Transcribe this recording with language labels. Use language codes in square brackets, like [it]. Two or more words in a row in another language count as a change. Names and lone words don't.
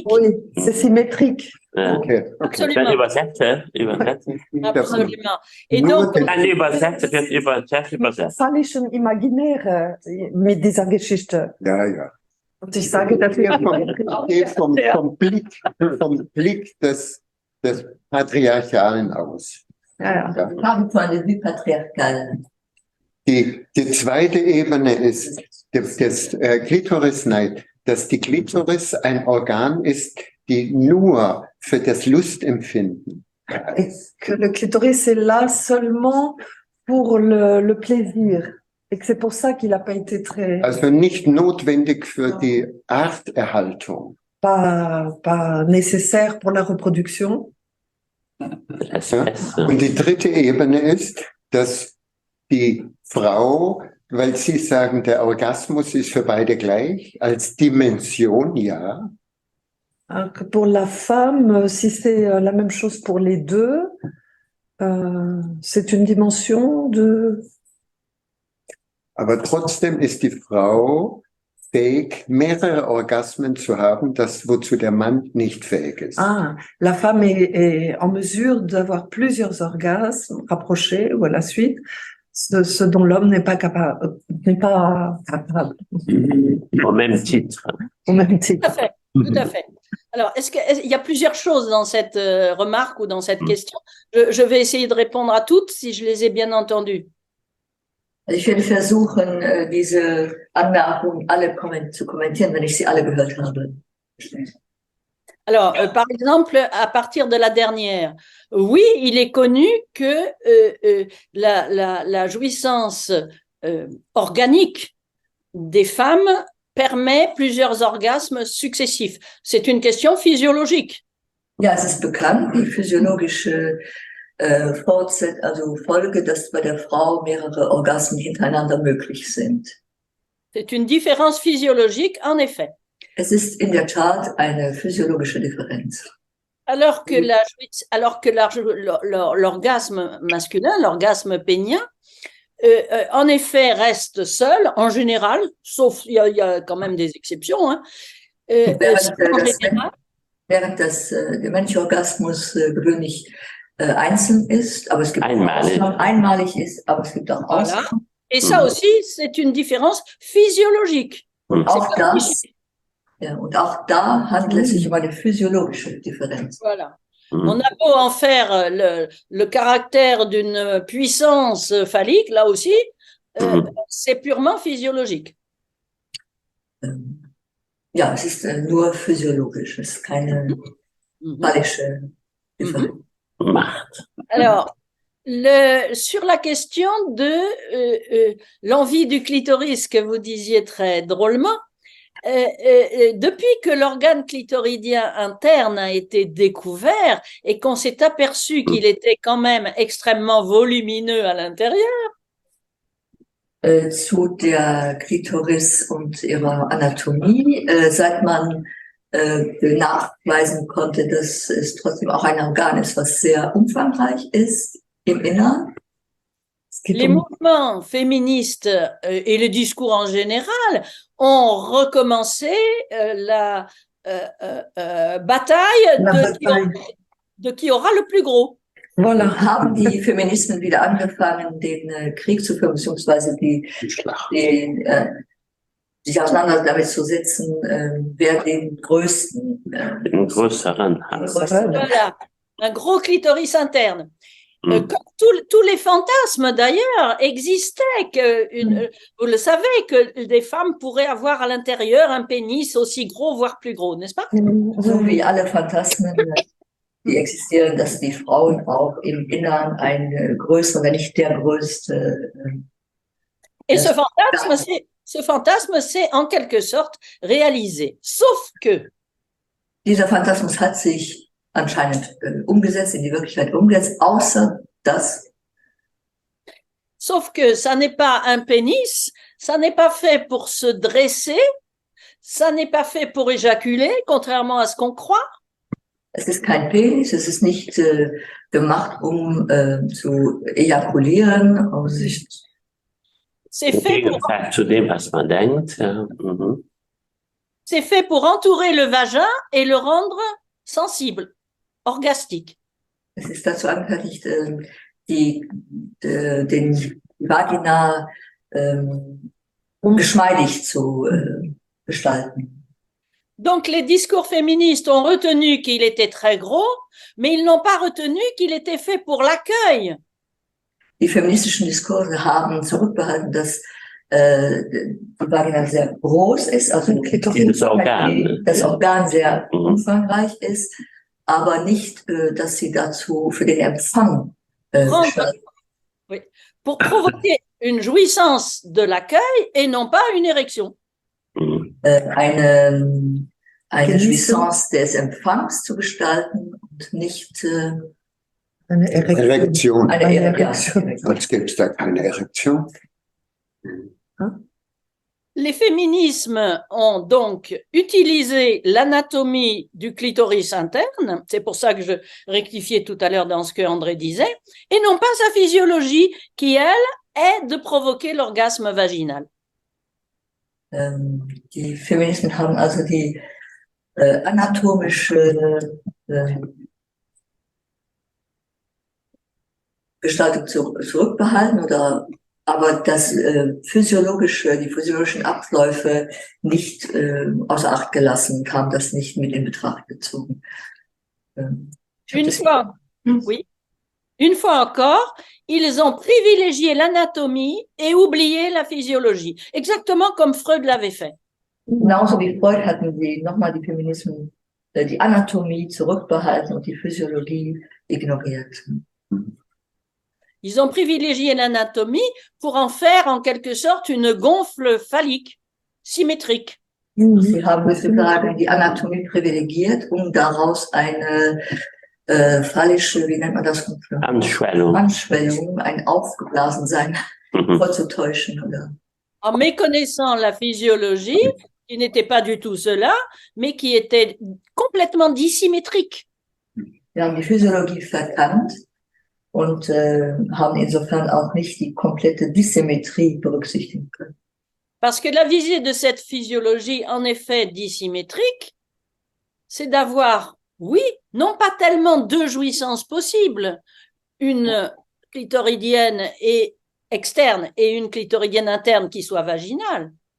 [fr] Oui, c'est symétrique. Okay. Absolument. [de] Übersetzen. [fr] Absolument. Et donc, [de] Phallischen Imaginäre mit dieser Geschichte. Ja. Und ich sage dafür. Geht vom Blick des Patriarchalen aus. Ja. [fr] Par point de vue patriarcal. [de] Die zweite Ebene ist des Klitorisneid, dass die Klitoris ein Organ ist, die nur für das Lustempfinden [fr] Et que le clitoris est là seulement pour le plaisir. Et que c'est pour ça qu'il n'a pas été très. [de] Also nicht notwendig für die Arterhaltung. [fr] Pas nécessaire pour la reproduction. [de] Und die dritte Ebene ist, dass die Frau, weil Sie sagen, der Orgasmus ist für beide gleich, als Dimension, ja. [fr] Que pour la femme, si c'est la même chose pour les deux, c'est une dimension de. [de] Aber trotzdem ist die Frau fähig, mehrere Orgasmen zu haben, das wozu der Mann nicht fähig ist. [fr] Ah, la femme est en mesure d'avoir plusieurs orgasmes rapprochés ou à la suite, ce dont l'homme n'est pas capable. Au même titre. Au même titre. Tout à fait. Alors, il y a plusieurs choses dans cette remarque ou dans cette question. Je vais essayer de répondre à toutes si je les ai bien entendues. [de] Ich werde versuchen, diese Anmerkungen alle zu kommentieren, wenn ich sie alle gehört habe. [fr] Alors, par exemple, à partir de la dernière, oui, il est connu que la jouissance organique des femmes permet plusieurs orgasmes successifs. C'est une question physiologique. [de] Ja, es ist bekannt, die physiologische Folge, dass bei der Frau mehrere Orgasmen hintereinander möglich sind. [fr] C'est une différence physiologique, en effet. [de] Es ist in der Tat eine physiologische Differenz. [fr] Alors que l'orgasme masculin, l'orgasme pénien, en effet, reste seul, en général, sauf il y a quand même des exceptions. Hein, [de] während der männliche Orgasmus gewöhnlich einzeln ist, aber es gibt einmalig ist, aber es gibt auch Ausnahmen. [fr] Et ça aussi, c'est une différence physiologique. [de] Und auch da handelt es sich um eine physiologische Differenz. [fr] Voilà. On a beau en faire le caractère d'une puissance phallique, là aussi, c'est purement physiologique. [de] Ja, es ist nur physiologisch, es ist keine phallische Differenz. [fr] Alors, sur la question de l'envie du clitoris que vous disiez très drôlement, depuis que l'organe clitoridien interne a été découvert et qu'on s'est aperçu qu'il était quand même extrêmement volumineux à l'intérieur. [de] Zu der Klitoris und ihrer Anatomie, seit man nachweisen konnte, dass es trotzdem auch ein Organ ist, was sehr umfangreich ist im Innern. [fr] Les mouvements féministes et le discours en général ont recommencé la bataille de qui aura le plus gros. Voilà. [de] Haben die Feminismen wieder angefangen, den Krieg zu führen, beziehungsweise sich damit wer den größten, Den größeren hat. [fr] Voilà, un gros clitoris interne. Mhm. Comme tous les fantasmes d'ailleurs existaient, vous le savez, que des femmes pourraient avoir à l'intérieur un pénis aussi gros, voire plus gros, n'est-ce pas? [de] so wie alle Phantasmen, die existieren, dass die Frauen auch im Innern ein größer, wenn nicht der größte. [fr] Et ce fantasme s'est en quelque sorte réalisé. Sauf que, [de] Dieser Phantasmus hat sich anscheinend umgesetzt, in die Wirklichkeit umgesetzt, außer dass [fr] sauf que ça n'est pas un pénis, ça n'est pas fait pour se dresser, ça n'est pas fait pour éjaculer, contrairement à ce qu'on croit. [de] es ist kein Penis, es ist nicht gemacht, um zu ejakulieren. [fr] C'est [de] Im [fr] fait pour, [de] Gegenteil zu dem, was man denkt. Ja. Mhm. [fr] c'est fait pour entourer le vagin et le rendre sensible, orgastique. [de] Es ist dazu angefertigt, den Vagina geschmeidig zu gestalten. [fr] Donc les discours féministes ont retenu qu'il était très gros, mais ils n'ont pas retenu qu'il était fait pour l'accueil. [de] Die feministischen Diskurse haben zurückbehalten, dass die Vagina sehr groß ist, also Das Organ. das Organ sehr Mhm. umfangreich ist, aber nicht, dass sie dazu für den Empfang gestaltet. [fr] Oui, pour provoquer une jouissance de l'accueil et non pas une érection. Mhm. [de] Eine Genießen. Jouissance des Empfangs zu gestalten und nicht Eine Erektion. eine Eine Erektion. Erektion. Als gibt es da keine Erektion. [fr] Les féminismes ont donc utilisé l'anatomie du clitoris interne, c'est pour ça que je rectifiais tout à l'heure dans ce que André disait, et non pas sa physiologie qui, elle, est de provoquer l'orgasme vaginal. [de] Die Feministen haben also die anatomische Gestaltung zurückbehalten, aber das die physiologischen Abläufe nicht außer Acht gelassen, kam das nicht mit in Betracht gezogen. [fr] Une fois encore, ils ont privilégié l'anatomie et oublié la physiologie, exactement comme Freud l'avait fait. [de] Genauso wie Freud hatten sie nochmal die Feminismen die Anatomie zurückbehalten und die Physiologie ignoriert. [fr] Ils ont privilégié l'anatomie pour en faire en quelque sorte une gonfle phallique, symétrique. [de] Sie haben sozusagen die Anatomie privilegiert, daraus eine phallische, wie nennt man das? Anschwellung. Anschwellung, ein Aufgeblasensein Mhm. vorzutäuschen, oder? [fr] En méconnaissant la physiologie, qui n'était pas du tout cela, mais qui était complètement dissymétrique. [de] Wir haben die Physiologie verkannt und haben insofern auch nicht die komplette Dissymmetrie berücksichtigen können. [fr] Parce que la visée de cette physiologie, en effet dissymétrique, c'est d'avoir, oui, non pas tellement deux jouissances possibles, une clitoridienne et externe et une clitoridienne interne qui soit vaginale.